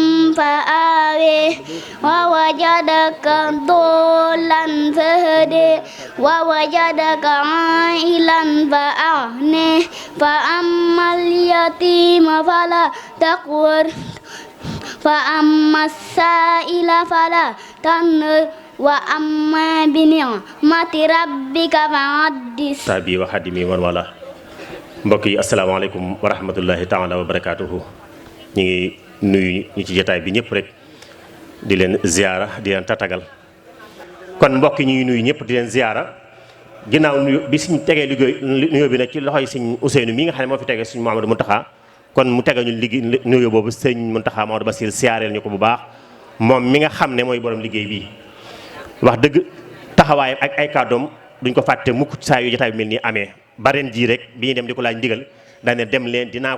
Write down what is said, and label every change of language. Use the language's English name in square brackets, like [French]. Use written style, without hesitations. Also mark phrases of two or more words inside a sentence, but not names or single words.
[Arabic] فآوى ووجدك ضالا فهدى ووجدك عائلا فأغنى فأما اليتيم فلا تقهر فأما السائل فلا تنهر وأما بنعمة ربك فحدث [Wolof] tabi wa xadimi man wala mbokk yi [Arabic] السلام عليكم ورحمة الله تعالى وبركاته [Wolof] ñu ngi nuyu ñi ci jotaay bi ñëpp rek di leen ziyaara di leen tatagal kon mbokk yi ñu ngi nuyu ñëpp di leen ziyaara ginnaaw nuyu bi suñ tegee nuyoo bi nag ci loxoy sëñ Ousseynou mi nga xam ne moo fi tegee suñu Mouhamadou Mountakha kon mu tegal ñu liggéey nuyoo boobu sëñ Mountakha Maodo Bassir siyaareel ñu ko bu baax moom mi nga xam ne mooy borom liggéey bii wax dëgg taxawaayam ak ay kàddoom duñ ko fàtte mukk saa yu jotaay bi mel nii amee ba ren jii rek bi ñuy dem di ko laaj ndigal daane dem leen dinaa